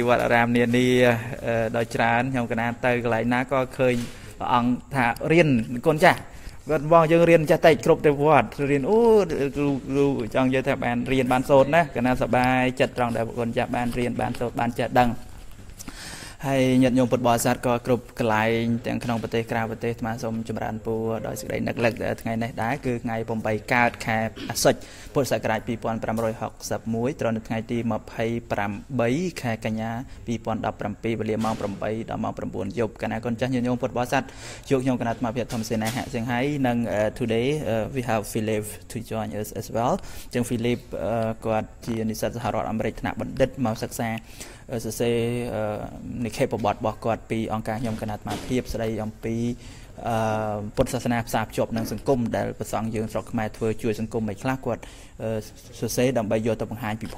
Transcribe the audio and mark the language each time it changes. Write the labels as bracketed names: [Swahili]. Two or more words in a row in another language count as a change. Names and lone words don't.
[Khmer] វត្តអារាមនានាដោយច្រើនខ្ញុំកណាទៅកន្លែងណាក៏ឃើញព្រះអង្គថារៀនកូនចាស់គាត់បងយើងរៀនចេះតែគ្រប់ទៅវត្តរៀនអូគ្រូចង់និយាយថាបានរៀនបានសូត្រណាកណាសប្បាយចិត្តត្រង់ដែលកូនចាស់បានរៀនបានសូត្របានចេះដឹងហើយញាតិញោមពុទ្ធបរិស័ទក៏គ្រប់កន្លែងទាំងក្នុងប្រទេសក្រៅប្រទេសអាត្មាសូមចម្រើនពរដោយសេចក្តីនឹកលឹកថ្ងៃនេះដែរគឺថ្ងៃ8កើតខែអាសត់ពុទ្ធសករាជ 2561ត្រូវនៅថ្ងៃទី28ខែកញ្ញា2017វេលាម៉ោង8ដល់ម៉ោង9យប់គណៈកូនចាស់ញាតិញោមពុទ្ធបរិស័ទយកខ្ញុំគណៈអាត្មាភាពធម្មសេនាហៈសៀងហៃនិង [English] today we have Philip to join us as well [Khmer] ចឹង Philip គាត់ជានិស្សិតសហរដ្ឋអាមេរិកថ្នាក់បណ្ឌិតមកសិក្សាសរសេរ និខេបបទរបស់គាត់ពីអង្គការខ្ញុំគណៈអាត្មាភាពស្ដីអំពីពុទ្ធសាសនាផ្សារភ្ជាប់នឹងសង្គមដែលព្រះសង្ឃយើងស្រុកខ្មែរធ្វើជួយសង្គមឲ្យខ្លះគាត់សរសេរដើម្បីយកទៅបង្ហាញពិភព